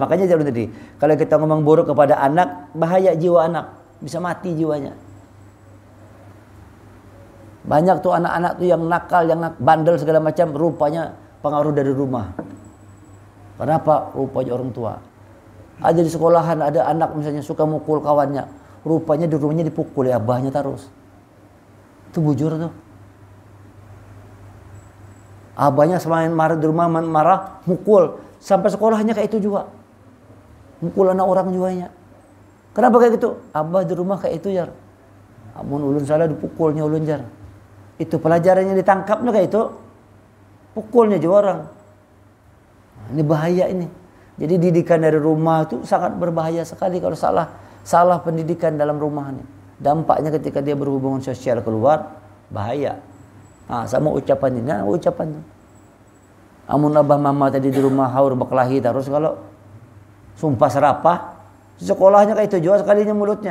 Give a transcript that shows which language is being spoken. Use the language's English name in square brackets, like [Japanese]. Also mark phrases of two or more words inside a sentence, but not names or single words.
[Indonesian] Makanya jauh tadi, kalau kita ngomong buruk kepada anak, bahaya jiwa anak, bisa mati jiwanya. Banyak tuh anak-anak tuh yang nakal, yang bandel segala macam, rupanya pengaruh dari rumah. Kenapa? Rupanya orang tua. Ada di sekolahan, ada anak misalnya suka mukul kawannya. Rupanya di rumahnya dipukul ya abahnya terus. [Banjar] Itu bujur tuh. [Indonesian] Abahnya semakin marah di rumah, marah, mukul. Sampai sekolahnya kayak itu juga. Mukul anak orang juanya. Kenapa kayak gitu? [Banjar] Abah di rumah kayak itu jar. Amun ulun salah dipukulnya ulun jar. [Indonesian] Itu pelajarannya ditangkapnya kayak itu. Pukulnya juga orang. Ini bahaya ini. Jadi didikan dari rumah itu sangat berbahaya sekali kalau salah pendidikan dalam rumah ini. Dampaknya ketika dia berhubungan sosial keluar bahaya. Nah, sama ucapan ini, ucapan. Amun abah mama tadi di rumah haur berkelahi terus kalau sumpah serapah, sekolahnya kayak itu juga sekalinya mulutnya.